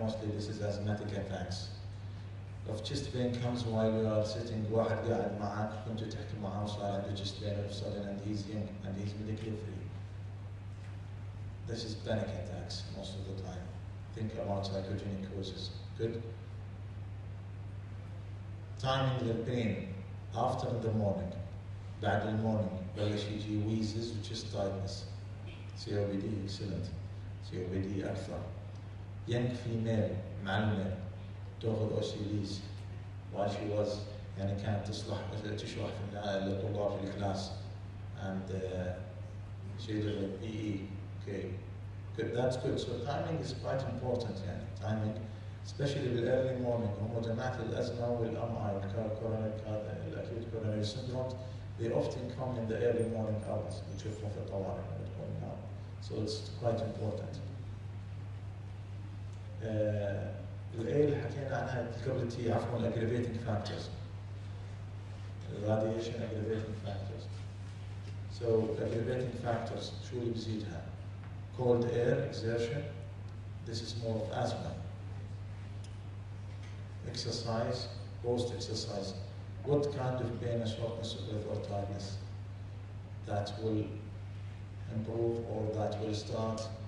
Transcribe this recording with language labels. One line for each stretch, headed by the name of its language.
English: Mostly this is asthmatic attacks. Of chest pain comes while you are sitting,
Arabic: واحد قاعد معك كنت تحكي معه وصار عنده
English: chest pain all of a sudden and he's young and he's medically free. This is panic attacks most of the time. Think about psychogenic causes. Good. Timing the pain after the morning.
Arabic: بعد المورنينج بلش يجي wheezes و chest tightness.
English: COPD excellent. COPD أكثر. Young female
Arabic: معلمة تأخذ
English: OCDs while she was
Arabic: يعني كانت تشرح في للطلاب في الكلاس
English: and she did a PE. Okay, good. That's good. So timing is quite important.
Arabic: يعني
English: timing, especially
Arabic: بالearly morning. هم جماعة الأزمة والMI والcoronary acute coronary syndrome.
English: They often come in the early morning hours,
Arabic: بتشوفهم في الطوارئ بتكون
English: now. So it's quite important.
Arabic: الA اللي حكينا عنها قبل تي عفوا aggravating factors.
English: Radiation aggravating factors. So aggravating factors
Arabic: شو اللي بيزيدها؟
English: Cold air exertion. This is more of asthma. Exercise, post-exercise. What kind of pain and shortness of breath or tiredness that will improve or that will start?